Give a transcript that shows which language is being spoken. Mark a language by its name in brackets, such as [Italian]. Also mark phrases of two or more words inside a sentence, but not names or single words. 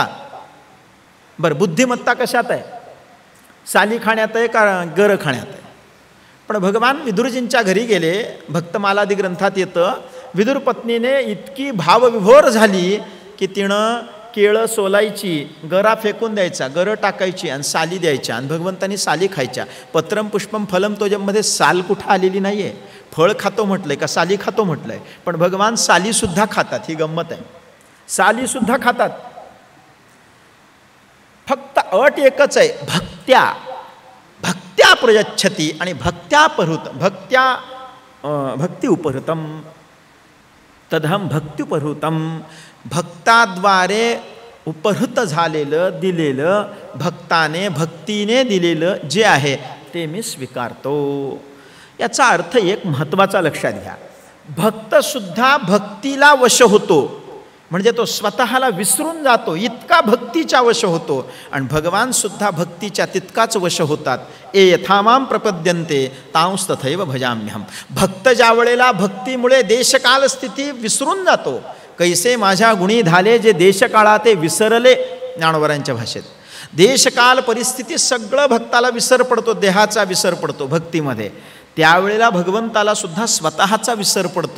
[Marathi] बरं, बुद्धिमत्ता कशात आहे? साली खाण्यात आहे का गर खाण्यात आहे? पण भगवान विदुरजींच्या घरी गेले. भक्तमालादी ग्रंथात येतं, विदुर पत्नीने इतकी भावविभोर झाली की तिनं केळं सोलायची, गरा फेकून द्यायचा, गरं टाकायची आणि साली द्यायच्या आणि भगवंतांनी साली खायच्या. [Sanskrit] पत्रम पुष्पम फलम [Marathi] तोजममध्ये साल कुठं आलेली नाही आहे. फळ खातो म्हटलंय का साली खातो म्हटलंय? पण भगवान सालीसुद्धा खातात. ही गंमत आहे. सालीसुद्धा खातात. फक्त अट एकच आहे, [Sanskrit] भक्त्या प्रयच्छती [Marathi] आणि [Sanskrit] भक्ती उपहृतम तदहम भक्त्युपहृतम. [Marathi] भक्ताद्वारे उपहृत झालेलं दिलेलं भक्ताने भक्तीने दिलेलं जे आहे ते मी स्वीकारतो. याचा अर्थ एक महत्त्वाचा लक्षात घ्या. भक्तसुद्धा भक्तीला वश होतो, म्हणजे तो स्वतःला विसरून जातो, इतका भक्तीच्या वश होतो. आणि भगवानसुद्धा भक्तीच्या तितकाच वश होतात. [Sanskrit] ए यथामाम प्रपद्यन्ते तांस तथैव भजाम्यहम. [Marathi] भक्त ज्या वेळेला भक्तीमुळे देशकाल स्थिती विसरून जातो, कैसे माझ्या गुणी झाले जे देशकाळा ते विसरले, ज्ञानोबरांच्या भाषेत. देशकाल परिस्थिती सगळं भक्ताला विसर पडतो, देहाचा विसर पडतो भक्तीमध्ये. त्यावेळेला भगवंताला सुद्धा स्वतःचा विसर पडतो.